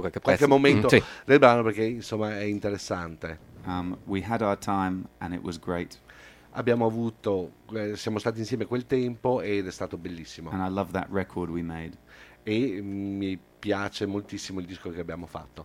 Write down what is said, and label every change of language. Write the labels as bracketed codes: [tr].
[it] qualche momento del brano, perché insomma è interessante. [en] We had our time and it was great. [it] Abbiamo avuto, siamo stati insieme quel tempo ed è stato bellissimo. [en] And I love that record we made. [it] E mi piace moltissimo il disco che abbiamo fatto.